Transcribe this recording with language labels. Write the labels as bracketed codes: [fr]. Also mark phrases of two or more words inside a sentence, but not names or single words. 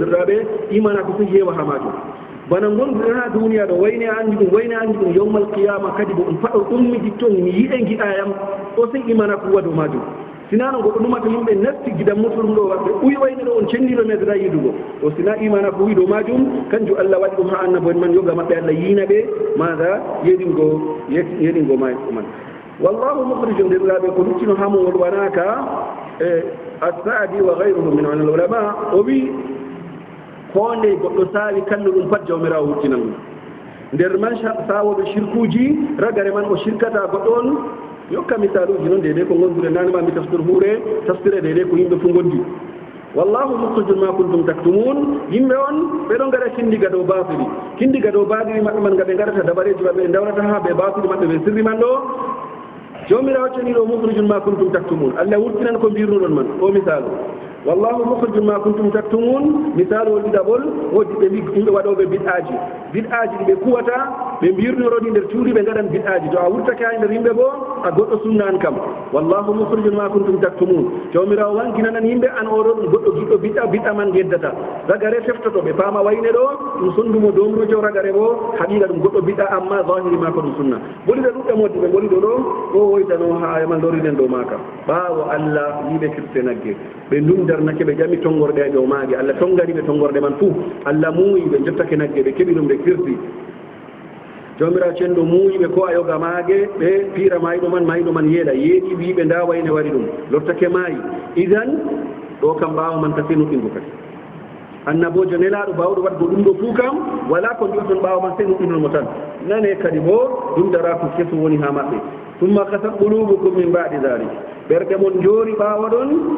[ff] derɗaɓe imanako fof heewa ha majum bana gonɗuɗen ha duniya ɗo wayne andi ɗum [ar] يوم القيامة [ff] kadi bo ɗum faɗo ummiti toon mi yiɗe giɗayam o sey imanako waɗo majum sinano goɗɗo ɗumata yimɓe nasti gidan muɗum ɗo ɓe ɓuyi wayne ɗo on cenndino meddata yidugo o sina imana ko wiɗo majum kanjum allah waɗi ɗum ha annabo en man yoga maɓɓe allah yiina ɓe maga yeɗingo man [ar] والله مخرج [ff] derraɓe ko luccino hamowol wonaka [ar] السعدي وغيره من العلماء [ff] o wi ko nde goɗɗo saawi kallu ɗum pat jawmirawo wurtinan ɗum nder man sawoɓe shirkuji ragare man o shirkata goɗɗo on yokka misaluji noon deydey ko gondure nanema mi tafsire deydey ko yimɓe fu gondi [ar] والله مخرج ما كنتم تكتمون [ff] yimɓe on ɓeɗo gara kindiga dow batili maɓɓe man nga ɓe garata dabareji maɓɓe ɓe dawrata ha ɓe batili maɓɓe ɓe sirri man ɗo jomirawo ceniɗo [ar] مخرج ما كنتم تكتمون [ff] allah wurtinan ko mbirnuɗon man o misalu [ar] والله مخرج ما كنتم تكتمون [ff] misalu o ɗiɗaɓol wodi ɓe yimɓe waɗoɓe bid'aji ɗi ɓe kuwata ɓe mbirnoroɗi nder cuuɗi ɓe gaɗan bid'aji to a wurtake ha nder yimɓe bo a goɗɗo sunnan kam [ar] والله مخرج ما كنتم تكتمون [ff] jawmirawo wankinanan yimɓe an oɗo ɗum goɗɗo giɗɗo bid'a man geddata ragare feftoto ɓe paama wayne ɗo ɗum sondumo domrojo ragare bo haqiqa ɗum goɗɗo bid'a amma zahiri ma ko ɗum sunna boliɗe ɗuɗɗe moddi ɓe boliɗo ɗo o woytano ha yamal lorinen ɗo maka ɓaawo allah yiɓe kirste nagge ɓe ndumdarnake ɓe ƴami tongorɗe e ɗo maage allah tongari ɓe tongorɗe man fuu allah muuyi ɓe jottake nagge ɓe keɓi ɗum ɓe kirsi jomirawo cenɗo muuyiɓe ko a yoga maage ɓe piira mayiɗo man yeeɗa yeeɗi wiɓe nda wayne waɗi ɗum lottake maayi idan ɗo kam ɓaawo man kasi nuɗɗingo kadi annabojo nelaɗo bawɗo waɗgo ɗum ɗo fuu kam wala ko mbiyoton ɓaawo man sey nuɗɗinomo tan nane kadi bo ɗum dara ko keso woni ha maɓɓe [ar] ثم قست قلوبكم من بعد ذلك [ff] ɓerɗe mon joori ɓaawo ɗon